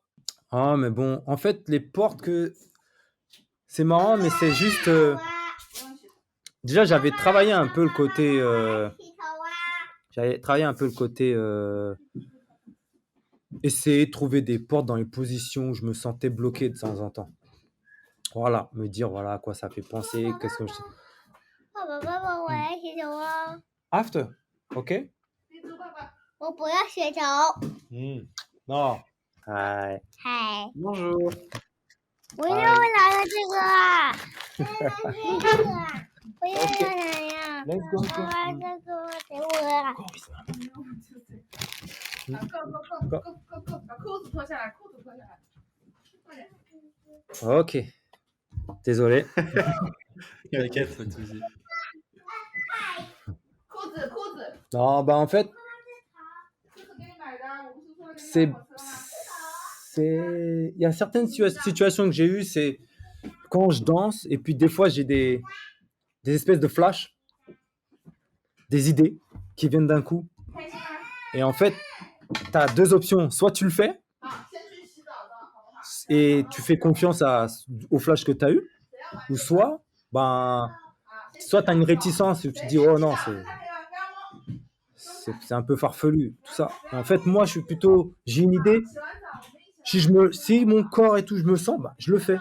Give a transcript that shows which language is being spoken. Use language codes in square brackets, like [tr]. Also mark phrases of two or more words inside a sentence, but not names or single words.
[fr] Ah, mais bon, en fait, les portes que c'est marrant, mais c'est juste, déjà, j'avais travaillé un peu le côté, essayer de trouver des portes dans les positions où je me sentais bloqué de temps en temps. Voilà, me dire, voilà, à quoi ça fait penser, qu'est-ce que je After, OK? [zh] 我不要雪球。 [fr] Non. Ouais. [zh] 嗨， [fr] Bonjour. [zh] 我又拿了这个啊，这个啊，我又要拿呀， [en] Let's go. [zh] 妈妈这个给我啊，把裤子脱下来，裤子脱下来，快点。 [fr] Ok. Désolé. T'inquiète. pas de souci. [zh] 裤子，裤子， [fr] Non, bah en fait, [zh] 这是给你买的，我不是说给你 [fr] c'est, [zh] 买火车吗？ [fr] il y a certaines situations que j'ai eues, c'est quand je danse et puis des fois j'ai des espèces de flash, des idées qui viennent d'un coup. [zh] 开心吗？ [fr] Et en fait, tu as deux options. Soit tu le fais [zh] 啊，先去洗澡的，好不好？ [fr] et tu fais confiance au flash que tu as eu, ou soit, ben, soit tu as une réticence et tu te dis, oh non, c'est un peu farfelu, tout ça. Et en fait, moi, je suis plutôt, j'ai une idée. Si mon corps et tout, je me sens, bah, je le fais.